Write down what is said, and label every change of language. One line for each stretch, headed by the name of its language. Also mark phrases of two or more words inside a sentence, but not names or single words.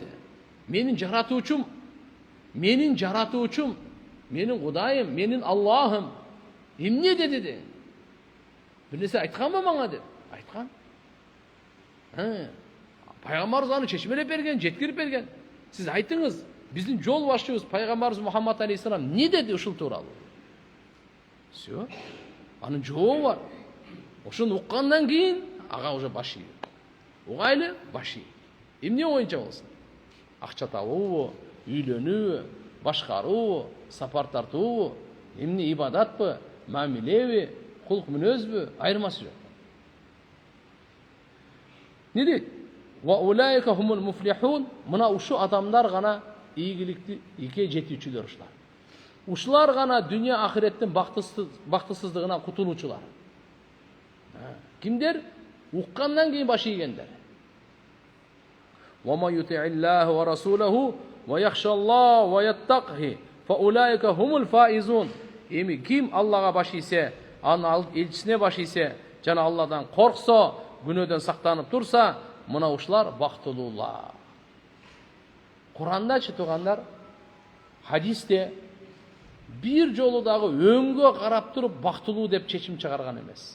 Kyrgyz: Менин жаратуучум, менин Кудайым, менин Аллахым эмне деди де? Бир нерсе айтканбы мага деп? Айткан. Пайгамбарыбыз аны чечмелеп берген, жеткирип берген. Сіз айтыңыз, біздің жол башчыбыз пайғамбарымыз Мұхаммад алейхиссалам не деді ушул тууралуу? Все. Анын жообу бар. Ошону уккандан кийин ага уже баш ийүү. Угайлы баш ий. Эмне боюнча болсун? Акча табуубу, үйлөнүүбү, башкаруубу, сапар тартуубу, эмне ибадатпы, мамилеби, кулк мүнөзбү, айырмасы жок. Не дейт?
Arabic: وأولئك هم المفلحون.
Kyrgyz: Мына ушу адамдар гана ийгиликке жетүүчүлөр ушулар. Ушулар гана дүние ахиреттин бактысыздыгынан кутулуучулар. Кимдер? Уккандан кийин баш ийгендер.
Arabic: ومن يطع الله ورسوله ويخش الله ويتقه فأولئك هم الفائزون.
Kyrgyz: Эми ким Аллага баш ийсе, анын элчисине баш ийсе, жана Алладан корксо, күнөөдөн сактанып турса, мына ушулар бактылуулар. Курандачы туугандар, хадисте бир жолу дагы өңгө карап туруп бактылуу деп чечим чыгарган эмес.